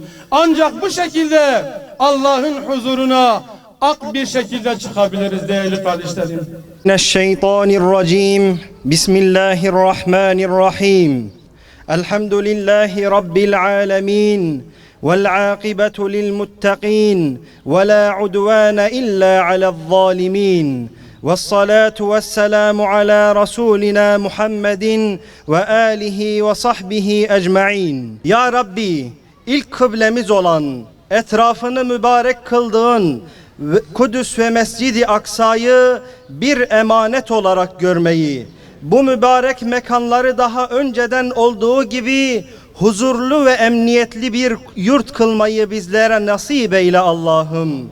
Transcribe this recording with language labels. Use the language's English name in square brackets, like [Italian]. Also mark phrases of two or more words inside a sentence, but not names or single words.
[Turkish] Ancak bu şekilde Allah'ın huzuruna ak bir şekilde çıkabiliriz değerli kardeşlerim. [Arabic] من الشيطان الرجيم. بسم الله الرحمن الرحيم. الحمد لله رب العالمين. والعاقبة للمتقين. ولا عدوان إلا على الظالمين. والصلاة والسلام على رسولنا محمد وآله وصحبه أجمعين. [Turkish] Ya Rabbi, ilk kıblemiz olan, etrafını mübarek kıldığın Kudüs ve Mescid-i Aksa'yı bir emanet olarak görmeyi, bu mübarek mekanları daha önceden olduğu gibi huzurlu ve emniyetli bir yurt kılmayı bizlere nasip eyle Allah'ım.